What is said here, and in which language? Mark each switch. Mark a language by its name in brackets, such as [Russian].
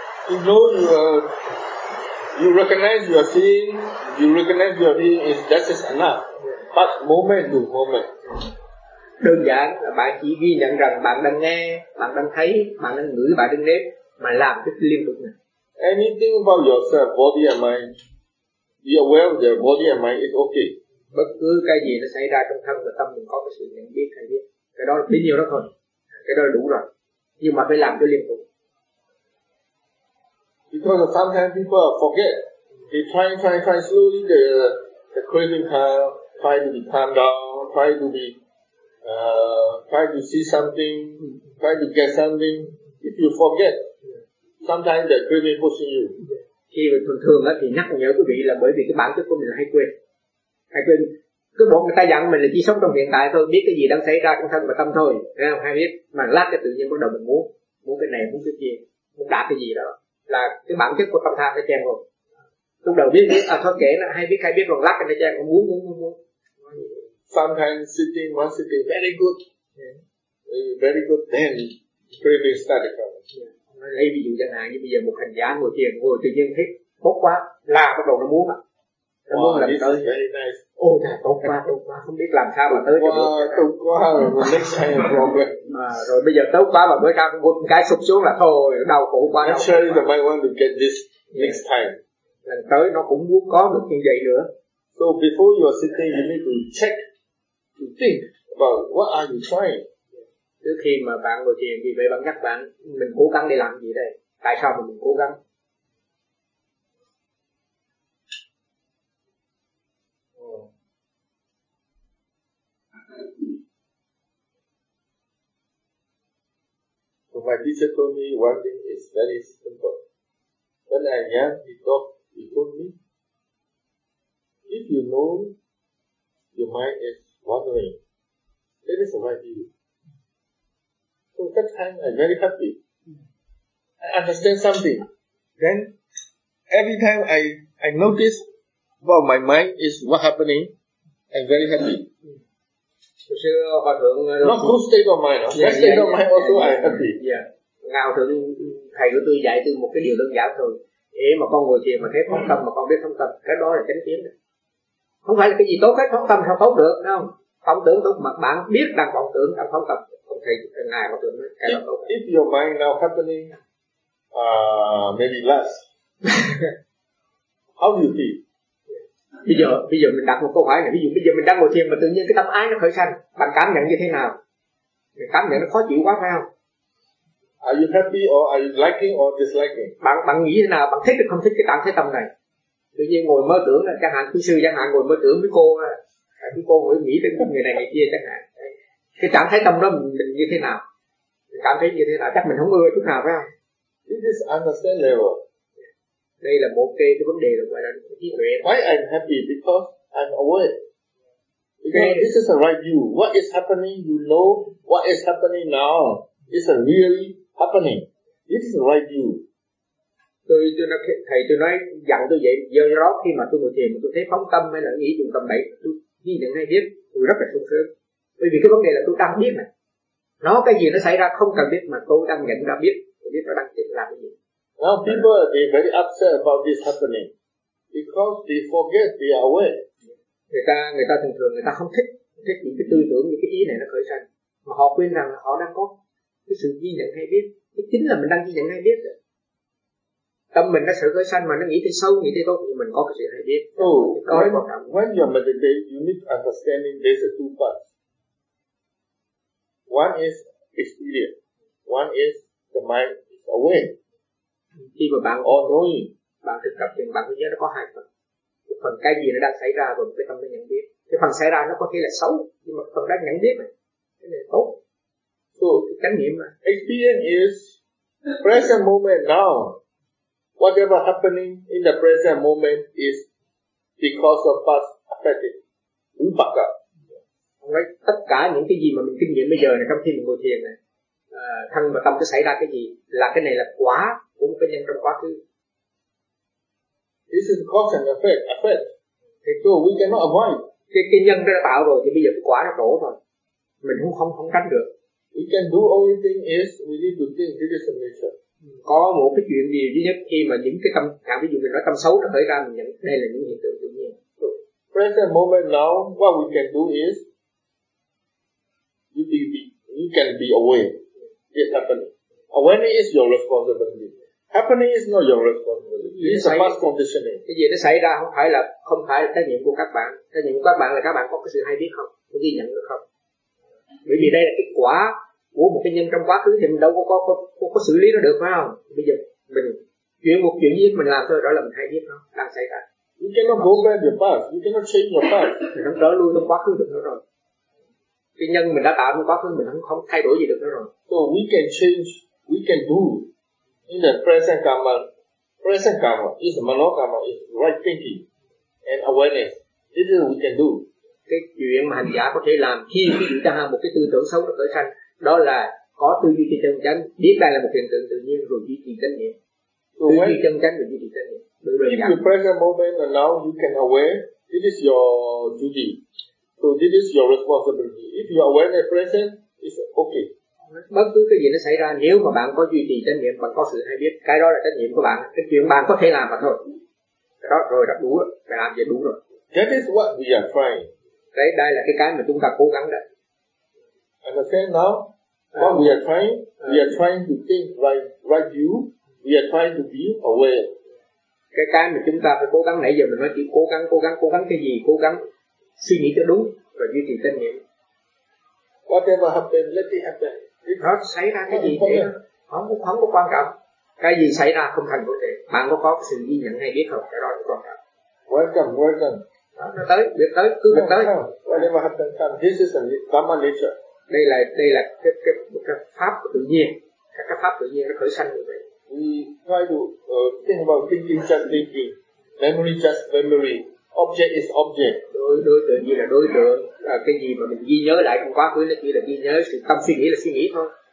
[English] You know you recognize you are seeing, you recognize you are hearing, is that is enough. But moment to moment. [Vietnamese] Đơn giản là bạn chỉ ghi nhận rằng bạn đang nghe, bạn đang thấy, bạn đang ngửi, bạn đang nếm, mà làm cái liên tục này. [English] Anything about yourself, body and mind, be aware of your body and mind is okay. [Vietnamese] Bất cứ cái gì nó xảy ra trong thân và tâm mình có cái sự nhận biết hay biết. Cái đó là bấy nhiêu đó thôi. Cái đó là đủ rồi. Nhưng mà phải làm cho liên tục. [English] Because sometimes people forget. They try slowly the craving come, try to be calm down, try to see something, try to get something. If you forget, sometimes the craving pushing you. [Vietnamese] Khi mà thường thường thì nhắc nhở quý vị là bởi vì cái bản chất của mình là hay quên. Cứ bọn người ta dặn mình là chỉ sống trong hiện tại thôi, biết cái gì đang xảy ra trong thân và tâm thôi, thấy không? Hay biết mà lát cái tự nhiên bắt đầu mình muốn cái này, muốn cái kia, muốn đạt cái gì đó. Là cái bản chất của tâm tham nó chen rồi. Lúc đầu biết à thôi kể là hay biết rồi lắc cái nó chen, muốn. [English] Sometimes sitting, one sitting very good. Yeah. Very good, then craving start to come. [Vietnamese] Lấy ví dụ chẳng hạn như bây giờ một hành giả ngồi thiền, ngồi tự nhiên thấy tốt quá, là bắt đầu nó muốn á. [English] Wow, [Vietnamese] muốn làm [English] this [Vietnamese] tới. [English] Is very nice. [Vietnamese] Ôi trời, tốt quá, không biết làm sao mà tới cho được. Tốt quá, [English] next time problem. [Vietnamese] Rồi bây giờ tốt quá mà bữa sau một cái sụp xuống là thôi, đau khổ quá. [English] Actually, the mind want to get this next time. [Vietnamese] Lần tới nó cũng muốn có được như vậy nữa. [English] So before you are sitting, you need to check, to think about what are you trying. [Vietnamese] Trước khi mà bạn ngồi thiền thì vậy bạn nhắc bạn, mình cố gắng để làm gì đây? Tại sao mà mình cố gắng? [English] My teacher told me one thing is very simple. When I'm young, he told me, if you know your mind is wandering, that is my view. So that time I'm very happy. I understand something. Then every time I notice about my mind is what happening, I'm very happy. Not good state of mind, no? Yeah, state of mind also I happy. [Vietnamese] Ngào thượng thầy của tôi dạy tôi một cái điều đơn giản thôi. Ê mà con ngồi thiền mà thấy phóng tâm mà con biết phóng tâm, cái đó là chánh kiến. Không phải là cái gì tốt hết, phóng tâm sao tốt được, đúng không? Phóng tưởng tốt, mặt bạn biết đang phóng tưởng, đang phóng tâm. Ông thầy ngài có tưởng cái đó tốt. [English] If your mind now happening, maybe less. How do you feel? [Vietnamese] Bây giờ mình đặt một câu hỏi này. Ví dụ bây giờ mình đang ngồi thiền mà tự nhiên cái tâm ái nó khởi sanh, bạn cảm nhận như thế nào? Mình cảm nhận nó khó chịu quá phải không? [English] Are you happy or are you liking or disliking? [Vietnamese] Bạn bạn nghĩ thế nào? Bạn thích hay không thích cái trạng thái tâm này? Tự nhiên ngồi mơ tưởng là chẳng hạn quý sư chẳng hạn ngồi mơ tưởng với cô, cái cô ngồi nghĩ đến người này người kia chẳng hạn, cái trạng thái tâm đó mình như thế nào, cảm thấy như thế nào, chắc mình không ưa chút nào phải không? [English] This is understand level. [Vietnamese] Đây là một cái vấn đề là gọi là trí tuệ. [English] Why I'm happy? Because I'm aware. Because okay. This is the right view. What is happening, you know. What is happening now is a really happening. This is the right view. [Vietnamese] Thầy tôi nói dặn tôi vậy, do đó khi mà tôi ngồi thiền tôi thấy phóng tâm hay là nghĩ dùng tâm bảy, tôi ghi nhận hay biết, tôi rất là sung sướng. Bởi vì cái vấn đề là tôi đang biết mà. Nó cái gì nó xảy ra không cần biết mà tôi đang nhận ra biết, tôi biết nó đang làm cái gì. [English] Now people are being very upset about this happening because they forget they are aware. [Vietnamese] Người ta thường thường người ta không thích những cái tư tưởng, những cái ý này nó khởi sanh, mà họ quên rằng họ đang có cái sự ghi nhận hay biết, cái chính là mình đang ghi nhận hay biết rồi. Tâm mình nó sợ khởi sanh mà nó nghĩ tới sâu, nghĩ tới tốt thì mình có cái sự hay biết. [English] When you meditate, you need understanding there's a two parts. One is experience, one is the mind is aware. [Vietnamese] Khi mà bạn [English] all knowing, [Vietnamese] bạn thực tập thì bạn có nhớ nó có hai phần. Một phần cái gì nó đang xảy ra và một cái tâm nó nhận biết. Cái phần xảy ra nó có thể là xấu, nhưng mà phần đang nhận biết này, cái này tốt. [English] So, [Vietnamese] chánh niệm mà. [English] Experience is present moment now. Whatever happening in the present moment is because of past affected. [Vietnamese] Đúng bậc ạ. Ông nói tất cả những cái gì mà mình kinh nghiệm bây giờ này, trong khi mình ngồi thiền này, thân và tâm có xảy ra cái gì, là cái này là quả của một cái nhân trong quá khứ. [English] This is cause and effect, effect. Thế so we cannot avoid. [Vietnamese] Cái nhân đã tạo rồi thì bây giờ cái quả nó đổ thôi. Mình cũng không tránh được. [English] We can do only thing is we need to think this is a nature. [Vietnamese] Có một cái chuyện gì duy nhất khi mà những cái tâm, ví dụ mình nói tâm xấu nó khởi ra, mình nhận đây là những hiện tượng tự nhiên. [English] So, present moment now, what we can do is you can be aware. It's happening. Awareness is your responsibility. Happening is not your responsibility. It's a past conditioning. [Vietnamese] Cái gì nó xảy ra không phải là trách nhiệm của các bạn. Trách nhiệm của các bạn là các bạn có cái sự hay biết không? Có ghi nhận được không? Bởi vì đây là kết quả của một cái nhân trong quá khứ thì mình đâu có xử lý nó được phải không? Bây giờ mình chuyển một chuyện gì mình làm thôi, đó là mình hay biết không? Đang xảy ra. [English] You cannot go back your past. You cannot change your past. [Vietnamese] Mình không trở lui trong quá khứ được nữa rồi. Cái nhân mình đã tạo trong quá khứ mình không thay đổi gì được nữa rồi. [English] So we can change, we can do in the present karma. Present karma is mano karma, is right thinking and awareness. This is what we can do. [Vietnamese] Cái chuyện mà hành giả có thể làm khi chúng ta một cái tư tưởng xấu nó khởi sanh, đó là có tư duy cái chân chánh, biết đây là một hiện tượng tự nhiên rồi duy trì chánh niệm. [English] So [Vietnamese] tư duy chân chánh rồi duy trì chánh niệm. [English] If you present moment and now you can aware, this is your duty. So this is your responsibility. If you are aware and present, it's okay. [Vietnamese] Bất cứ cái gì nó xảy ra, nếu mà bạn có duy trì trách nhiệm, bạn có sự hay biết, cái đó là trách nhiệm của bạn. Cái chuyện bạn có thể làm mà thôi. Cái đó rồi đã đủ rồi. Bạn làm vậy đúng rồi. [English] That is what we are trying. [Vietnamese] Đấy, đây là cái mà chúng ta cố gắng đấy. [English] Understand now? What we are trying? We are trying to think right view. We are trying to be aware. [Vietnamese] Cái mà chúng ta phải cố gắng, nãy giờ mình nói chỉ cố gắng cái gì, cố gắng suy nghĩ cho đúng và duy trì tâm niệm. [English] Whatever happens, let it happen. [Vietnamese] Nó xảy ra cái gì thì không có quan trọng. Cái gì xảy ra không thành vấn đề. Bạn có sự ghi nhận hay biết không? Cái đó là quan trọng. [English] Welcome. [Vietnamese] Việc tới. [English] Whatever happens, come. This is a karma nature. [Vietnamese] Đây là cái pháp của tự nhiên. Cái pháp tự nhiên nó khởi sanh như vậy. [English] We try to think about thinking just thinking. Memory just memory. Object is object. [Vietnamese] Đối tượng như là đối tượng, cái gì mà mình ghi nhớ lại trong quá khứ nó chỉ là ghi nhớ, sự tâm suy nghĩ là suy nghĩ thôi.